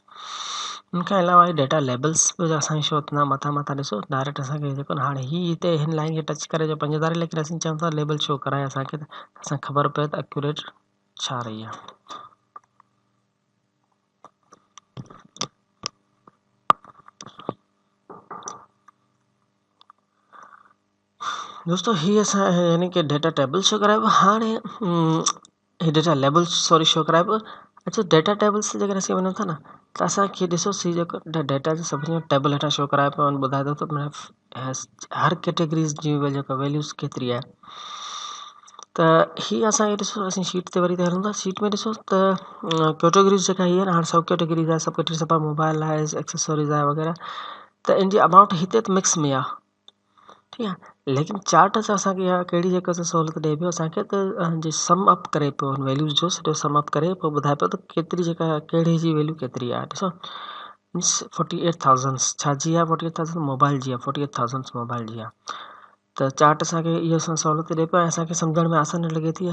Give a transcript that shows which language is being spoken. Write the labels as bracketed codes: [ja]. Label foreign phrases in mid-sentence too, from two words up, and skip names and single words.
[sd] उनखां अलावा [en] data labels [sd] बि असांखे शो थींदा मथां मथां, ॾिसो डायरेक्ट असांखे जेको न, हाणे हीअ हिते हिन लाइन खे टच करे जो 5,000, लेकिन असीं चऊं था [en] label show [sd] कराए असांखे, त असांखे ख़बर पए त एक्यूरेट छा रही आहे। दोस्तों, हीअ असां यानी कि [en] data table [sd] शो कराए पियो। हाणे हीअ [en] data label [sd] शो कराए पियो। अच्छा, [en] data tables [sd] जेकॾहिं असीं वञूं था न, त असांखे ॾिसोसि, हीअ जेको डेटा जो सभिनी टेबल हेठां शो कराए पियो, ॿुधाए थो त हर कैटेगरीज़ जी जेका वैल्यूज़ केतिरी आहे। त हीअ असांखे ॾिसो, असीं शीट ते वरी त हलूं था। शीट में ॾिसो त कैटेगरीज़ जेका हीअ आहे न, हाणे [en] sub categories [sd] आहे, [en] sub mobile [sd] आहे, एक्सेसरीज़ आहे वग़ैरह। त इन जी अमाउंट हिते त मिक्स में आहे, [hi] ठीक है। [sd] लेकिन चार्ट सां असांखे इहा कहिड़ी जेका सहूलियत ॾिए पियो असांखे त जे [en] sum up [sd] करे पियो वैल्यूज़ जो सॼो [en] sum up [sd] करे पोइ ॿुधाए पियो त केतिरी जेका कहिड़े जी वैल्यू केतिरी आहे। ॾिसो मीन्स 48,000 छा जी आहे, 48,000 मोबाइल जी आहे, 48,000 मोबाइल जी आहे। त चार्ट असांखे इहो सहूलियत ॾिए पियो ऐं असांखे सम्झण में आसानी लॻे थी।